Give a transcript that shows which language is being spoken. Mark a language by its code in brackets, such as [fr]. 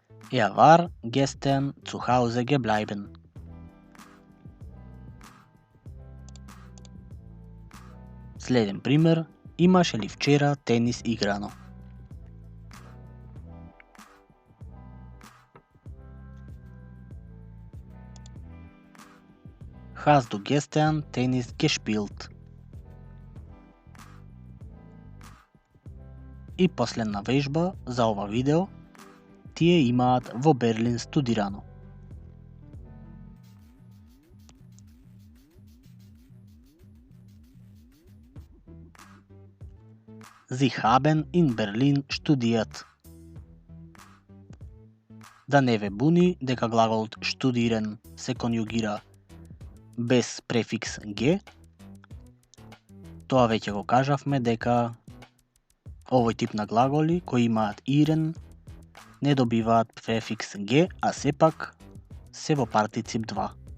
[de] Er war gestern zu Hause gebleiben. [mk] Следен пример, имаше ли вчера тенис играно? [de] Hast du gestern Tennis gespielt? [mk] И последна вежба за ова видео, тие имаат во Берлин студирано. [de] Sie haben in Berlin studiert. [mk] Да не ве буни дека глаголот штудирен се конјугира без префикс г. Тоа веќе го кажавме дека овој тип на глаголи кои имаат ирен не добиваат префикс г, а сепак се во партицип 2.